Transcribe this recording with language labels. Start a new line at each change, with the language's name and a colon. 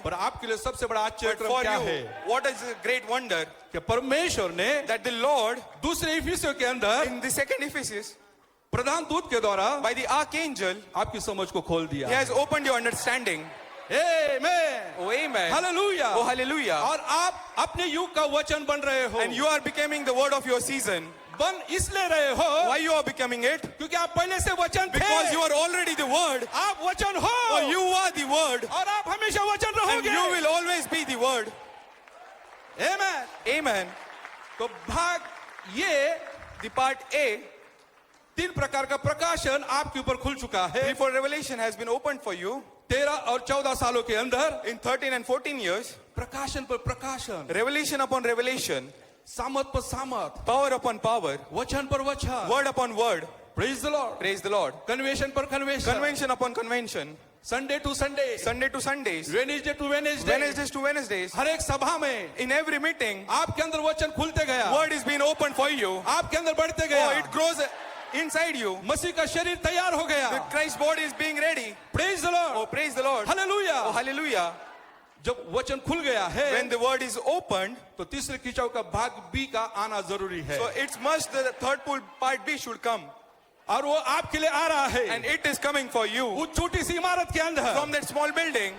Hindi: पर आपके लिए सबसे बड़ा
English: But
Hindi: आश्चर्यक्रम
English: for
Hindi: क्या
English: you,
Hindi: है?
English: what is the great wonder?
Hindi: कि परमेश्वर ने
English: That the Lord,
Hindi: दूसरे इफिसियों के अंदर
English: in the second Ephesus,
Hindi: प्रधान दूत के द्वारा
English: by the archangel,
Hindi: आपकी समझ को खोल दिया।
English: he has opened your understanding.
Hindi: Amen.
English: Oh, amen.
Hindi: Hallelujah.
English: Oh, hallelujah.
Hindi: और आप अपने युग का वचन बन रहे हो।
English: And you are becoming the word of your season.
Hindi: बन इसलिए रहे हो
English: Why you are becoming it?
Hindi: क्योंकि आप पहले से वचन थे।
English: Because you are already the word.
Hindi: आप वचन हो,
English: Oh, you are the word.
Hindi: और आप हमेशा वचन
English: And
Hindi: रहोगे।
English: you will always be the word.
Hindi: Amen.
English: Amen.
Hindi: तो भाग ये
English: The part A,
Hindi: 3 प्रकार का प्रकाशन आपके ऊपर खुल चुका है।
English: before revelation has been opened for you
Hindi: 13 और 14 सालों के अंदर
English: in 13 and 14 years,
Hindi: प्रकाशन पर प्रकाशन,
English: revelation upon revelation,
Hindi: सामर्थ पर सामर्थ,
English: power upon power,
Hindi: वचन पर वचन,
English: word upon word. Praise the Lord, Praise the Lord.
Hindi: Convention पर convention,
English: Convention upon convention, Sunday to Sunday, Sunday to Sundays, Wednesday to Wednesday, Wednesdays to Wednesdays.
Hindi: हर एक सभा में
English: In every meeting,
Hindi: आपके अंदर वचन खुलते गया,
English: word is being opened for you.
Hindi: आपके अंदर बढ़ते
English: Oh,
Hindi: गया,
English: it grows inside you.
Hindi: मसीह का शरीर तैयार हो
English: The
Hindi: गया।
English: Christ body is being ready. Praise the Oh, Lord, praise the Lord.
Hindi: Hallelujah.
English: Oh, hallelujah.
Hindi: जब वचन खुल गया है
English: When the word is opened,
Hindi: तो तीसरे खिंचाव का भाग बी का आना जरूरी है,
English: so it's must the third pull part B should come.
Hindi: और वो आपके लिए आ रहा है
English: And it is coming for you
Hindi: उस छोटी सी इमारत के अंदर,
English: from that small building.